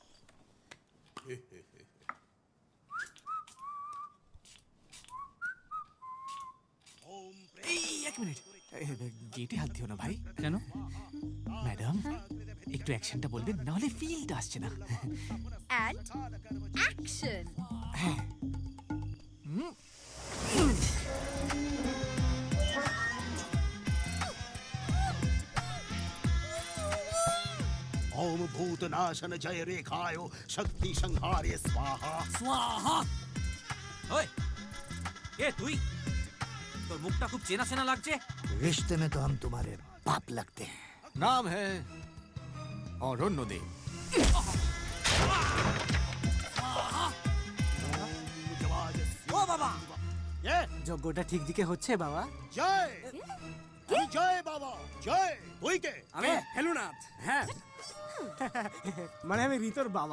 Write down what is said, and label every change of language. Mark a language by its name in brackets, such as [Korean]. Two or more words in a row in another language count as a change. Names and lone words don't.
[Bangla] এই 1 মিনিট, গেটে হাত দিও না ভাই। কেন? ম্যাডাম একটু অ্যাকশনটা বলবেন, নাহলে ফিলটা আসছে না। [English] And action. [Bangla] হ্যাঁ। [Sanskrit] ओम भूत नाशन जय रेखाय शक्ति संहारे स्वाहा। स्वाहा। ओए, ए তুই, তোর মুখটা খুব চেনা চেনা লাগছে। [Hindi] रिश्ते में तो हम तुम्हारे बाप लगते हैं। नाम है অরণ্যদেব। [Bangla] ও বাবা, যজ্ঞটা ঠিক দিকে হচ্ছে বাবা? জয় জয় বাবা জয়। তুই কে? আমি হেলুনাথ। হ্যাঁ, মানে আমি রিতোর বাবা।